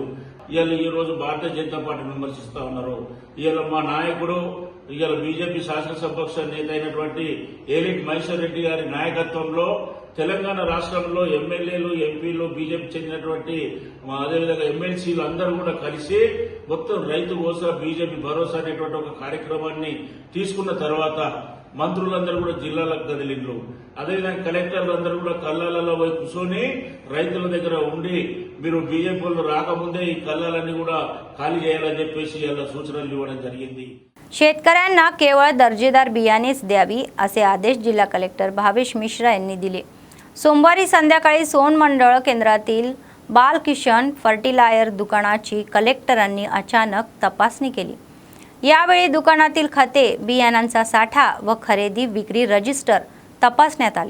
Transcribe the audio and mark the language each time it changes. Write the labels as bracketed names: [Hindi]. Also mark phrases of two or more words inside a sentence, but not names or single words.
[Telugu] ఇవాళ ఈ రోజు భారతీయ జనతా పార్టీని విమర్శిస్తా ఉన్నారు. ఇవాళ మా నాయకుడు ఇవాళ బీజేపీ శాసనసభాపక్ష నేత అయినటువంటి ఏలిటి మహేశ్వర్ రెడ్డి గారి నాయకత్వంలో తెలంగాణ రాష్ట్రంలో ఎమ్మెల్యేలు, ఎంపీలు, బీజేపీ చెందినటువంటి అదేవిధంగా ఎమ్మెల్సీలు అందరూ కూడా కలిసి మొత్తం రైతు భరోసా, బీజేపీ భరోసా అనేటువంటి ఒక కార్యక్రమాన్ని తీసుకున్న తర్వాత మంత్రులందరూ కూడా జిల్లాలకు కదిలిండ్రు. అదేవిధంగా కలెక్టర్లు అందరూ కూడా కల్లాలలో పోయి కూర్చొని రైతుల దగ్గర ఉండి మీరు బీజేపీలు రాకముందే ఈ కల్లాలన్నీ కూడా ఖాళీ చేయాలని చెప్పేసి ఇలా సూచనలు ఇవ్వడం జరిగింది. [Marathi] शेतकऱ्यांना केवळ दर्जेदार बियाणेच द्यावी असे आदेश जिल्हा कलेक्टर भावेश मिश्रा यांनी दिले. सोमवारी संध्याकाळी सोन मंडळ केंद्रातील बालकिशन फर्टिलायर दुकानाची कलेक्टरांनी अचानक तपासणी केली. यावेळी दुकानातील खते, बियाणांचा साठा व खरेदी विक्री रजिस्टर तपासण्यात आले.